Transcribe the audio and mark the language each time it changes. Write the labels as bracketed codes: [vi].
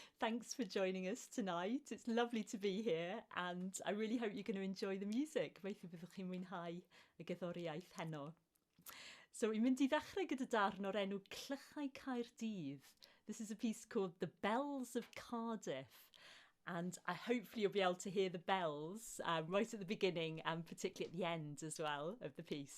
[en] Thanks for joining us tonight. It's lovely to be here, and I really hope you're going to enjoy the music. [cy] Gobeithio byddwch chi'n mwynhau y gerddoriaeth heno. So, i'n mynd I ddechrau gyda darn o'r enw Clychau Caerdydd. [en] This is a piece called The Bells of Cardiff. And hopefully you'll be able to hear the bells right at the beginning and particularly at the end as well of the piece.